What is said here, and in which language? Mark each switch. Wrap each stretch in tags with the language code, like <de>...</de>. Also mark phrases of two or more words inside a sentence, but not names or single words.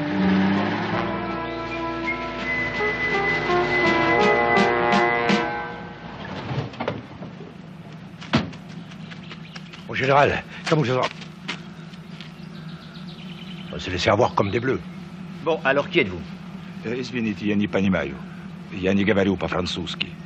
<fr>Mon général, comment ça va? On s'est laissé avoir comme des bleus. Bon, alors qui êtes-vous?</fr> <ru>Извините, я не понимаю. Я не говорю по-французски.</ru>